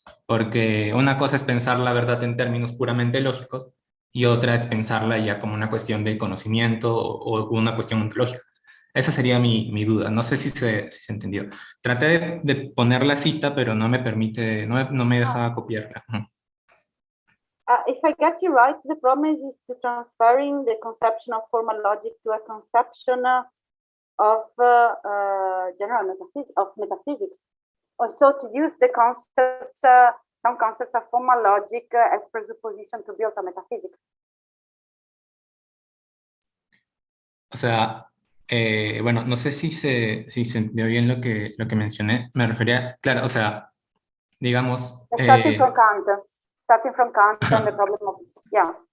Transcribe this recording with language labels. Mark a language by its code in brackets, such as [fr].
[es] Porque una cosa es pensar la verdad en términos puramente lógicos y otra es pensarla ya como una cuestión del conocimiento o una cuestión ontológica. Esa sería mi duda. No sé si se entendió. Traté de poner la cita, pero no me permite, no me deja copiarla. [en] If I get you right, the problem is to transferring the conception of formal logic to a conception of general metaphysics. Also to use the concepts, some concepts of formal logic as presupposition to build a metaphysics. [es] O sea, bueno, no sé si se entendió bien lo que mencioné. Me refería, claro, o sea, digamos... [en] Starting from Kant and the problem of, yeah.